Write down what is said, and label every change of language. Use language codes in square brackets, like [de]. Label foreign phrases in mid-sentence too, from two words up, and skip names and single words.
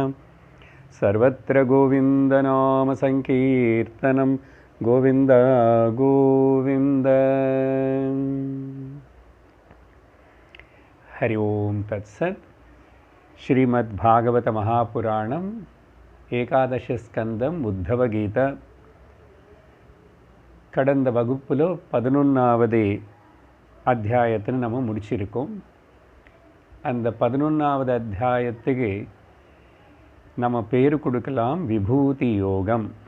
[sa] सर्वत्र गोविन्दनाम संकीर्तनं गोविन्द गोविन्द। हरि ओम तत्सत्। श्रीमद्भागवत महापुराणं एकादश स्कंदं उद्धव गीत [ta] கடந்த வகுப்பில் 11வது அத்தியாயத்தை நம்ம முடிச்சிருக்கோம். அந்த 11வது அத்தியாயத்துக்கு நம்ம பேர் கொடுக்கலாம் விபூதி யோகம்.